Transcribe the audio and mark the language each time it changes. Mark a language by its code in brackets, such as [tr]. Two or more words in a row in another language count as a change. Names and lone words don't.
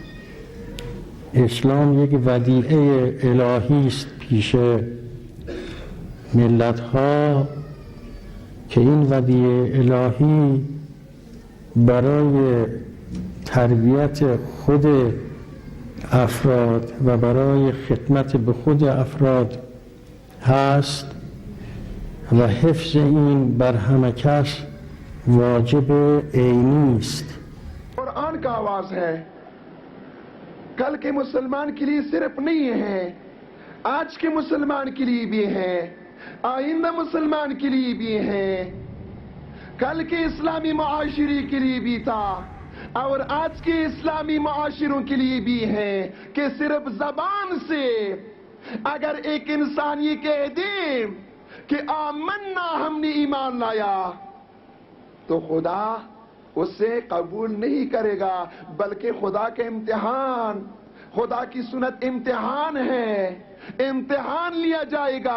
[fa] اسلام یک ودیعه الهی است پیش ملت ها که این ودیعه الهی برای تربیت خود افراد و برای خدمت به خود افراد هست و حفظ این بر همه کس واجب عینی است. [hi] قرآن का आवाज है, कल के मुसलमान के लिए सिर्फ नहीं है, आज के मुसलमान के लिए भी है, आइंदा मुसलमान के लिए भी है, कल के इस्लामी मुआशरे के लिए भी था और आज के इस्लामी मुआशरों के लिए भी है कि सिर्फ जबान से अगर एक इंसान ये कह दे कि आमन्ना, हमने ईमान लाया, तो खुदा उससे कबूल नहीं करेगा, बल्कि खुदा के इम्तिहान, खुदा की सुन्नत इम्तिहान है, इम्तिहान लिया जाएगा।